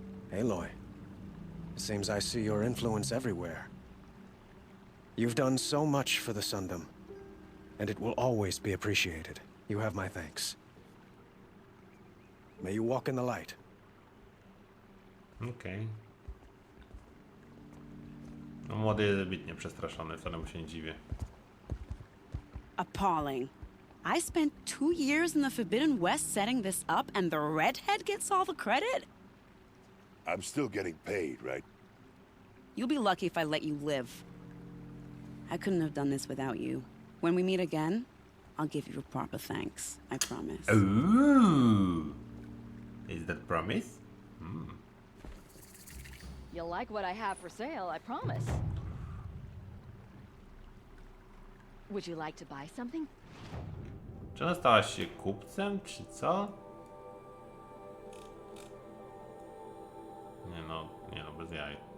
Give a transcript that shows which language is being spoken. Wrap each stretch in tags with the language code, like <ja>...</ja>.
<en>Aloy, it seems I see your influence everywhere. You've done so much for the Sundom, and it will always be appreciated. You have my thanks. May you walk in the light.</en> <pl>Okej. No, młody jest zbytnie przestraszony, wcale mu się nie dziwię.</pl> <en>Appalling. I spent 2 years in the Forbidden West setting this up, and the redhead gets all the credit? I'm still getting paid, right? You'll be lucky if I let you live. I couldn't have done this without you. When we meet again, I'll give you a proper thanks. I promise. Ooh. Is that promise? Hmm. You'll like what I have for sale, I promise. Would you like to buy something?</en> <pl>Czy ona stałaś się kupcem, czy co? Nie no, bez jaj.</pl>